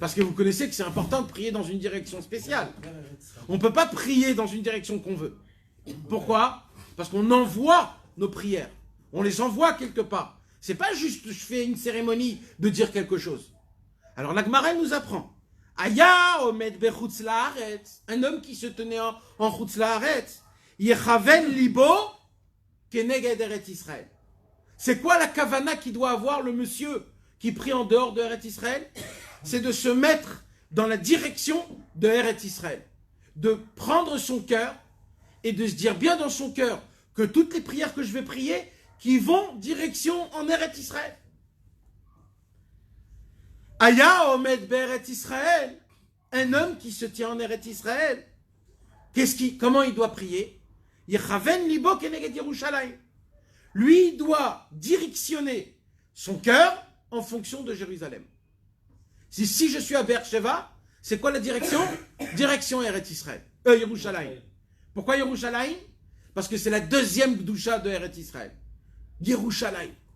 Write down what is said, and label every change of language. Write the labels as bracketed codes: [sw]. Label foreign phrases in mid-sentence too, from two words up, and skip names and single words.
[fr] Parce que vous connaissez que c'est important de prier dans une direction spéciale. On ne peut pas prier dans une direction qu'on veut. Pourquoi? Parce qu'on envoie nos prières. On les envoie quelque part. C'est pas juste je fais une cérémonie de dire quelque chose. Alors la Gemara nous apprend. [he] היה עומד בחוץ לארץ. [fr] Un homme qui se tenait en [he] חוץ לארץ. יכוון ליבו כנגד ארץ ישראל. [fr] C'est quoi la kavana qui doit avoir le monsieur qui prie en dehors de Eretz Israël? C'est de se mettre dans la direction de Eretz Israël. De prendre son cœur et de se dire bien dans son cœur que toutes les prières que je vais prier qui vont direction en Eretz Israël. [he] היה עומד בארץ ישראל. [fr] Un homme qui se tient en Eretz Israël. Comment il doit prier? [he] יכוון ליבו כנגד ירושלים. [fr] Lui, il doit directionner son cœur en fonction de Jérusalem. Si je suis à Beersheba, c'est quoi la direction? Direction Eretz Israël. Yerushalayim. Pourquoi Yerushalayim? Parce que c'est la deuxième Gdusha de Eretz Israël. Yerushalayim.